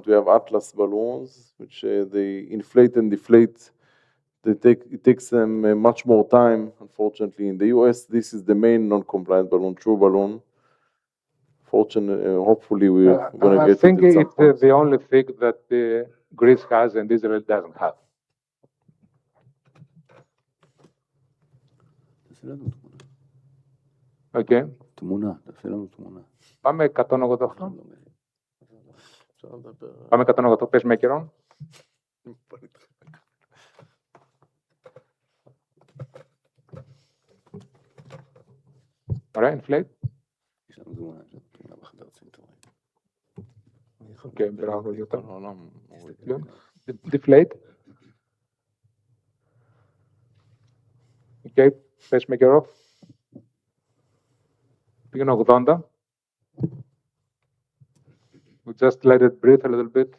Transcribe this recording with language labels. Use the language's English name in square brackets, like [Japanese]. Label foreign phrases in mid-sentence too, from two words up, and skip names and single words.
[English] We have Atlas balloons, which they inflate and deflate. It takes them much more time, unfortunately. In the US, this is the main non-compliant balloon, true balloon. Hopefully, we're going to get it. I think it's the only thing that Greece has and Israel doesn't have. Okay. [Greek] Πάμε 188. Πάμε 188, πες με καιρό. Ωραία, inflate. Okay, μπράβο, Γιώτα. [English] Deflate. Okay, pacemaker off. [Greek] Πήγαινε 80. [English] We just let it breathe a little bit.